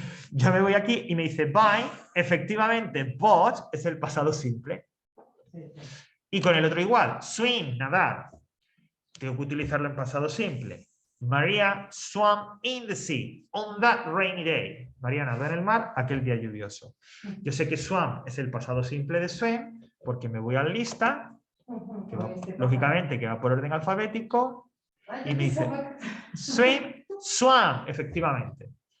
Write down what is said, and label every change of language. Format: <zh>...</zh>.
<es>Yo me voy aquí y me dice buy, efectivamente bought es el pasado simple. Y con el otro igual, swim, nadar. Tengo que utilizarlo en pasado simple.</es> <en>Maria swam in the sea on that rainy day.</en> <es>María nadó en el mar aquel día lluvioso. Yo sé que swam es el pasado simple de swim porque me voy a la lista, que va, lógicamente que va por orden alfabético, y me dice swim, swam, efectivamente.</es>